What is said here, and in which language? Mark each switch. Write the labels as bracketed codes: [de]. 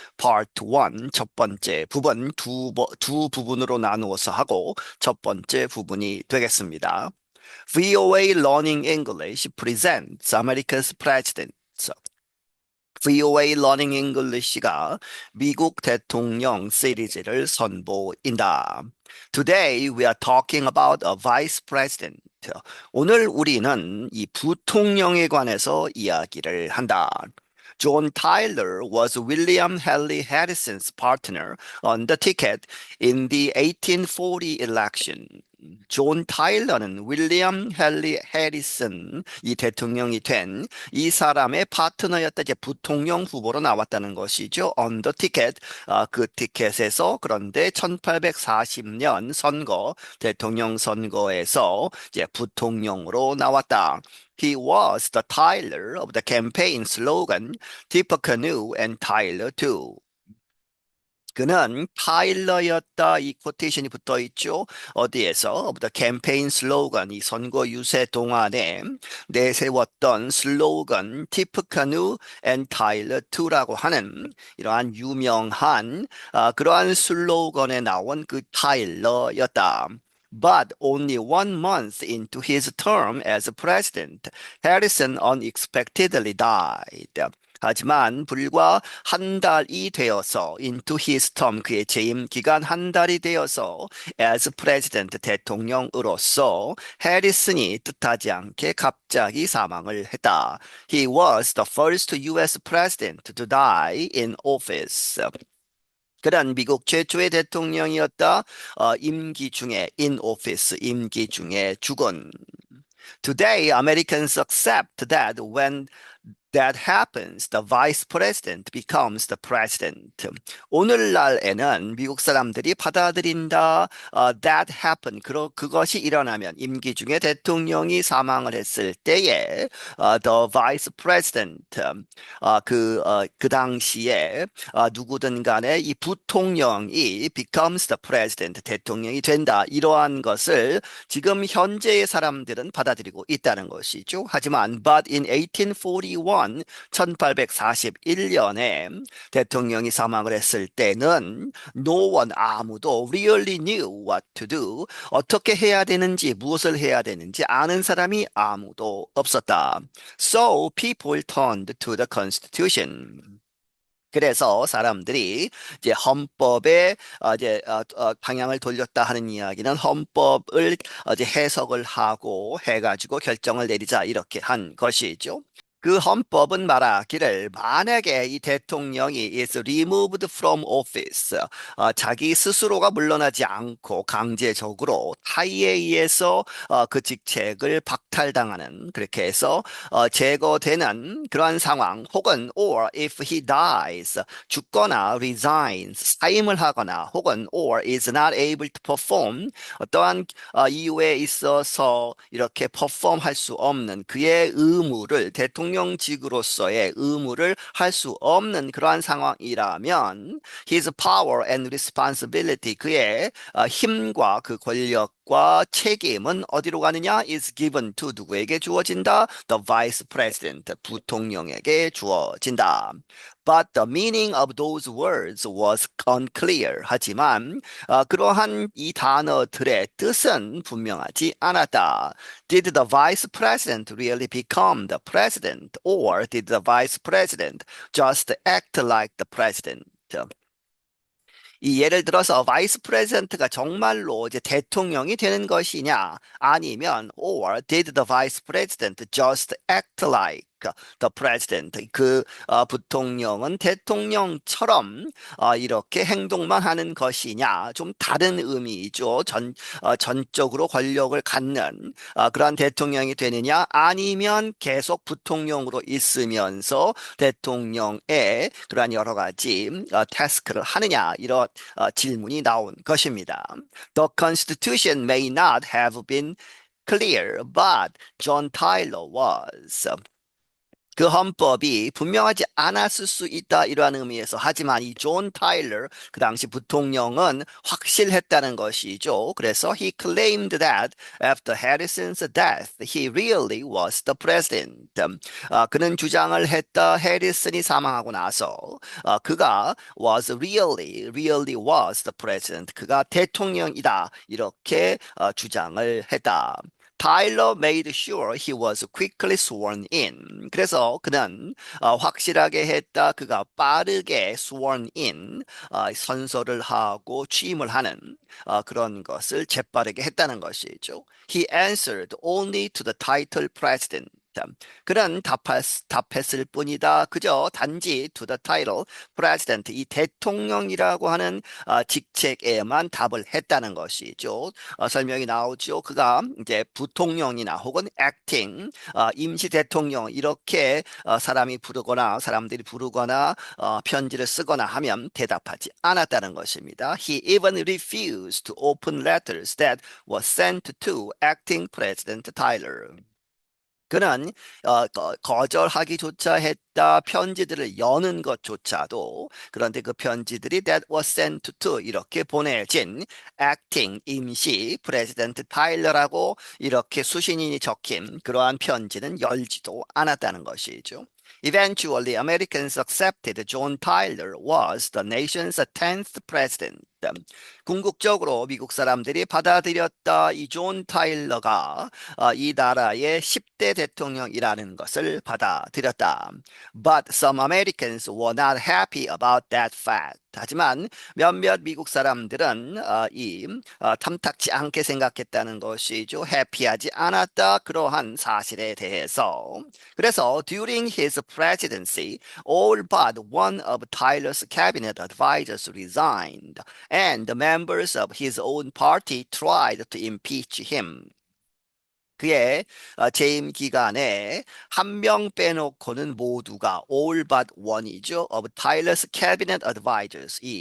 [en] Part 1, [ko] 첫 번째 부분, 두 부분으로 나누어서 하고 첫 번째 부분이 되겠습니다. [en] VOA Learning English presents America's President. [ko] VOA Learning English가 미국 대통령 시리즈를 선보인다. [en] Today we are talking about a vice president. [ko] 오늘 우리는 이 부통령에 관해서 이야기를 한다. [en] John Tyler was William Henry Harrison's partner on the ticket in the 1840 election. [ko] 존 타일러는 윌리엄 헨리 해리슨 이 대통령이 된 이 사람의 파트너였다. 이제 부통령 후보로 나왔다는 것이죠. [en] On the ticket, [ko] 그 티켓에서 그런데 1840년 선거, 대통령 선거에서 이제 부통령으로 나왔다. [en] He was the Tyler of the campaign slogan, Tippecanoe and Tyler too. [ko] 그는 타일러였다. 이 코테이션이 붙어 있죠. 어디에서? [en] The campaign slogan, [ko] 이 선거 유세 동안에 내세웠던 슬로건 티프카누 [en] and Tyler too [ko] 라고 하는 이러한 유명한 그러한 슬로건에 나온 그 타일러였다. [en] But only 1 month into his term as president, Harrison unexpectedly died. [ko] 하지만 불과 한 달이 되어서 [en] into his term [ko] 그의 재임 기간 한 달이 되어서 [en] as president [ko] 대통령으로서 해리슨이 뜻하지 않게 갑자기 사망을 했다. [en] He was the first U.S. president to die in office. [ko] 그는 미국 최초의 대통령이었다. 임기 중에 [en] in office [ko] 임기 중에 죽은. [en] Today, Americans accept that when that happens, the vice president becomes the president. [ko] 오늘날에는 미국 사람들이 받아들인다. [en] That happen. [ko] 그것이 일어나면 임기 중에 대통령이 사망을 했을 때에 [en] the vice president [ko] 그 당시에 누구든 간에 이 부통령이 [en] becomes the president [ko] 대통령이 된다. 이러한 것을 지금 현재의 사람들은 받아들이고 있다는 것이죠. 하지만 [en] but in 1841 [ko] 1841년에 대통령이 사망을 했을 때는 [en] no one [ko] 아무도 [en] really knew what to do [ko] 어떻게 해야 되는지 무엇을 해야 되는지 아는 사람이 아무도 없었다. [en] So people turned to the Constitution. [ko] 그래서 사람들이 이제 헌법에 방향을 돌렸다 하는 이야기는 헌법을 이제 해석을 하고 해가지고 결정을 내리자 이렇게 한 것이죠. 그 헌법은 말하기를 만약에 이 대통령이 [en] is removed from office, [ko] 자기 스스로가 물러나지 않고 강제적으로 타의에 의해서 그 직책을 박탈당하는 그렇게 해서 제거되는 그러한 상황 혹은 [en] or if he dies [ko] 죽거나 [en] resigns [ko] 사임을 하거나 혹은 [en] or is not able to perform [ko] 어떠한 이유에 있어서 이렇게 perform할 수 없는 그의 의무를 대통령직으로서의 의무를 할 수 없는 그러한 상황이라면 [en] his power and responsibility [ko] 그의 힘과 그 권력과 책임은 어디로 가느냐 [en] is given to [ko] 누구에게 주어진다? [en] The vice president [ko] 부통령에게 주어진다. But the meaning of those words was unclear. 하지만 그러한 이 단어들의 뜻은 분명하지 않았다. Did the vice president really become the president, or did the vice president just act like the president? 이 예를 들어서 바이스 프레젠트가 정말로 이제 대통령이 되는 것이냐 아니면 [en] or did the vice president just act like the president [ko] 그 부통령은 대통령처럼 이렇게 행동만 하는 것이냐 좀 다른 의미죠. 전적으로 권력을 갖는 그러한 대통령이 되느냐 아니면 계속 부통령으로 있으면서 대통령의 그러한 여러 가지 태스크를 하느냐 이런 질문이 나온 것입니다. The Constitution may not have been clear, but John Tyler was. 그 헌법이 분명하지 않았을 수 있다 이러한 의미에서 하지만 이 존 타일러 그 당시 부통령은 확실했다는 것이죠. 그래서 [en] he claimed that after Harrison's death he really was the president. [ko] 그는 주장을 했다. 해리슨이 사망하고 나서 그가 [en] really was the president. [ko] 그가 대통령이다 이렇게 주장을 했다. [en] Tyler made sure he was quickly sworn in. [ko] 그래서 그는 확실하게 했다. 그가 빠르게 [en] sworn in, [ko] 선서를 하고 취임을 하는 그런 것을 재빠르게 했다는 것이죠. He answered only to the title president. 그는 답했을 뿐이다. 그저 단지 [en] to the title president, [ko] 이 대통령이라고 하는 직책에만 답을 했다는 것이죠. 설명이 나오죠. 그가 이제 부통령이나 혹은 acting, 임시 대통령 이렇게 사람들이 부르거나 편지를 쓰거나 하면 대답하지 않았다는 것입니다. [en] He even refused to open letters that were sent to acting President Tyler. [ko] 그는 거절하기조차 했다. 편지들을 여는 것조차도. 그런데 그 편지들이 [en] that was sent to [ko] 이렇게 보내진 acting 임시 프레지던트 타일러라고 이렇게 수신인이 적힌 그러한 편지는 열지도 않았다는 것이죠. [en] Eventually, Americans accepted John Tyler was the nation's 10th president. [ko] 궁극적으로 미국 사람들이 받아들였다. 이 존 타일러가 이 나라의 10대 대통령이라는 것을 받아들였다. [en] But some Americans were not happy about that fact. [ko] 하지만 몇몇 미국 사람들은 탐탁지 않게 생각했다는 것이죠. 해피하지 않았다. 그러한 사실에 대해서. 그래서 [en] during his presidency, all but one of Tyler's cabinet advisors resigned, and the members of his own party tried to impeach him. [ko] 그의 재임 기간에 한 명 빼놓고는 모두가 [en] all but one [ko] 이죠. [en] of Tyler's cabinet advisors.